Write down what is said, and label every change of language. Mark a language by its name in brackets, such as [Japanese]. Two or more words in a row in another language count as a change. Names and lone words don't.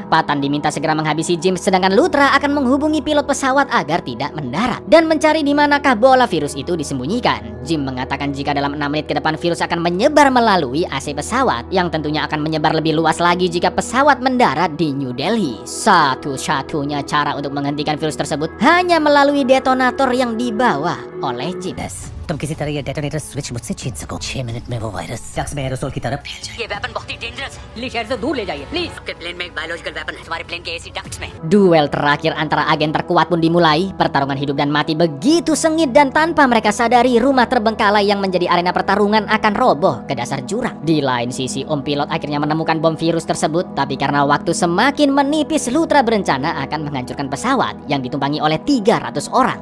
[Indonesian] Patan diminta segera menghabisi Jim, sedangkan Lutra akan menghubungi pilot pesawat agar tidak mendarat dan mencari di manakah bola virus itu disembunyikan. Jim mengatakan jika dalam 6 menit ke depan virus akan menyebar melalui AC pesawat, yang tentunya akan menyebar lebih luas lagi jika pesawat mendarat di New Delhi. Satu-satunya cara untuk menghentikan virus tersebut hanya melalui detonator yang dibawa oleh Jim. [Hindi] तुम किसी तरह ये [English] detonator switch [Hindi] मुझसे छीन सको। 6 मिनट में वो [English] virus flux [Hindi] में एरोसोल की तरफ फैल जाए। ये वेपन बहुत ही डेंजरस है, प्लीज शहर से दूर ले जाइए प्लीज। आपके प्लेन में एक [English] biological weapon [Hindi] है, हमारे प्लेन के [English] AC ducts [Hindi] में। [Indonesian] Duel terakhir antara agen terkuat pun dimulai. Pertarungan hidup dan mati begitu sengit dan tanpa mereka sadari rumah terbengkalai yang menjadi arena pertarungan akan roboh ke dasar jurang. Di lain sisi, Om Pilot akhirnya menemukan bom virus tersebut, tapi karena waktu semakin menipis, Lutra berencana akan menghancurkan pesawat yang ditumpangi oleh 300 orang.